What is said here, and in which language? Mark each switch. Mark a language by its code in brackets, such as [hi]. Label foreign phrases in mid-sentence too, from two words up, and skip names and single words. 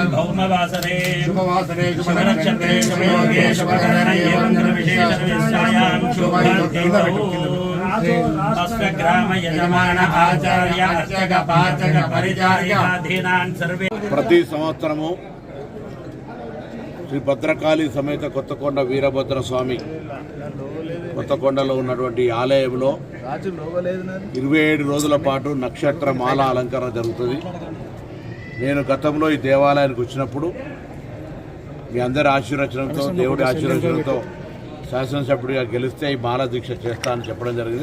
[sa] भौमवासरे शुभवासरे शुभनक्षत्रे शुभयोगे शुभकरणे मन्त्रविशेषविश्यायां शुभतिथौ अष्टग्राम यजमान आचार्य अर्चक पाचक परिचारिकाधीनान् सर्वे [te] ప్రతి సంవత్సరము శ్రీ భద్రకాళి సమేత కొత్తకొండ వీరభద్ర స్వామి కొత్తకొండలో ఉన్నటువంటి ఆలయంలో 27 రోజుల పాటు నక్షత్ర మాల అలంకరణ జరుగుతుంది. నేను గతంలో ఈ దేవాలయానికి వచ్చినప్పుడు మీ అందరి ఆశీర్వచనంతో దేవుడి ఆశీర్వచనంతో శాసనసభ్యుడిగా గెలిస్తే ఈ మాల దీక్ష చేస్తానని చెప్పడం జరిగింది.